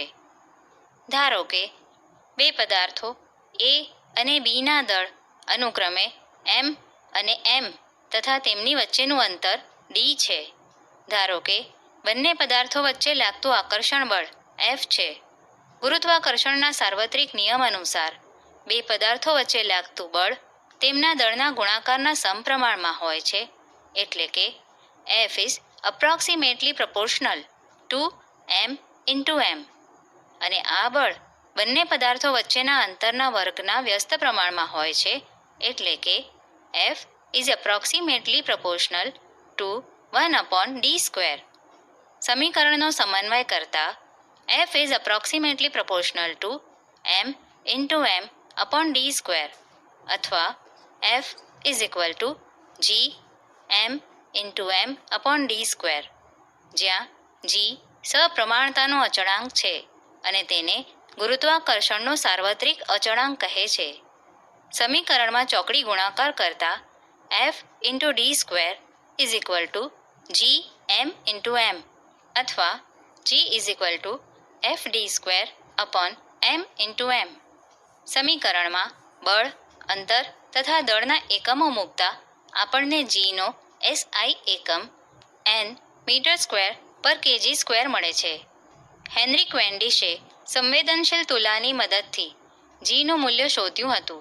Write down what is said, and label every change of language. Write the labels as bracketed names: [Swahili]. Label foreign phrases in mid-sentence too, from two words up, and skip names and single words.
[Gujarati] ધારો કે બે પદાર્થો એ અને બીના દળ અનુક્રમે m અને m તથા તેમની વચ્ચેનું અંતર d છે. ધારો કે બંને પદાર્થો વચ્ચે લાગતું આકર્ષણ બળ F છે. ગુરુત્વાકર્ષણના સાર્વત્રિક નિયમ અનુસાર બે પદાર્થો વચ્ચે લાગતું બળ તેમના દળના ગુણાકારના સમપ્રમાણમાં હોય છે, એટલે કે [English] F is approximately proportional to m into m. [Gujarati] અને આ બળ બંને પદાર્થો વચ્ચેના અંતરના વર્ગના વ્યસ્ત પ્રમાણમાં હોય છે, એટલે કે [English] F is approximately proportional to 1/d². [Gujarati] સમીકરણનો સમન્વય કરતા [English] F is approximately proportional to m into m/d² [Gujarati] અથવા [English] F is equal to g m into m/d², [Gujarati] જ્યાં g સપ્રમાણતાનો અચળાંક છે અને તેને ગુરુત્વાકર્ષણનો સાર્વત્રિક અચળાંક કહે છે. સમીકરણમાં ચોકડી ગુણાકાર કરતા [English] F into d² is equal to g m into m [Gujarati] અથવા [English] g is equal to fd²/m into m. [Gujarati] સમીકરણમાં બળ, અંતર તથા દળના એકમો મૂકતા આપણને g નો SI એકમ n મીટર²/kg² મળે છે. હેનરી ક્વેન્ડિશે સંવેદનશીલ તુલાની મદદથી g નું મૂલ્ય શોધ્યું હતું.